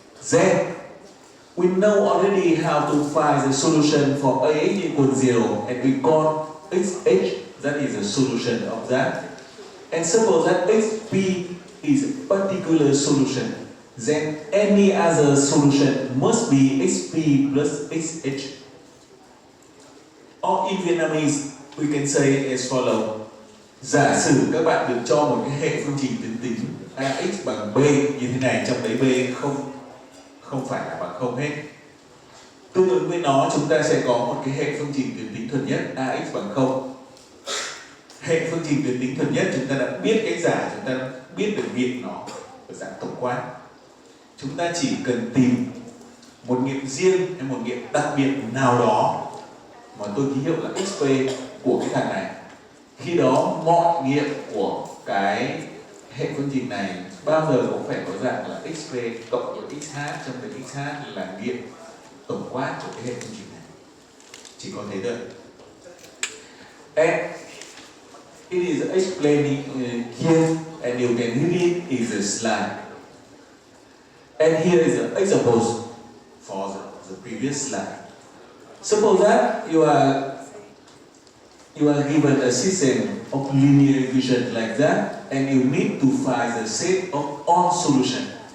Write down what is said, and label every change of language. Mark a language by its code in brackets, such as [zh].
[en] Then we know already how to find the solution for AX equal 0, and we call XH, that is the solution of that. And suppose that XP is a particular solution, then any other solution must be XP plus XH. Or in Vietnamese, we can say as follows. [vi] Giả sử các bạn được cho một cái hệ phương trình tuyến tính AX bằng B như thế này, trong đấy B không phải là bằng 0 hết. Tương ứng với nó, chúng ta sẽ có một cái hệ phương trình tuyến tính thuần nhất AX bằng 0. Hệ phương trình tuyến tính thuần nhất chúng ta đã biết cách giải, chúng ta đã biết được nghiệm nó ở dạng tổng quát. Chúng ta chỉ cần tìm một nghiệm riêng hay một nghiệm đặc biệt nào đó mà tôi ký hiệu là XP của cái thằng này. Khi đó mọi nghiệm của cái hệ phương trình này bao giờ cũng phải có dạng là XP cộng với XH, trong đấy XH là nghiệm tổng quát của cái hệ phương trình này. Chỉ có thế thôi. [en] And it is explaining here, and you can read it in the slide. And here is the examples for the previous slide. Suppose that you are given a system of linear equation like that, and you need to find the set of all solutions.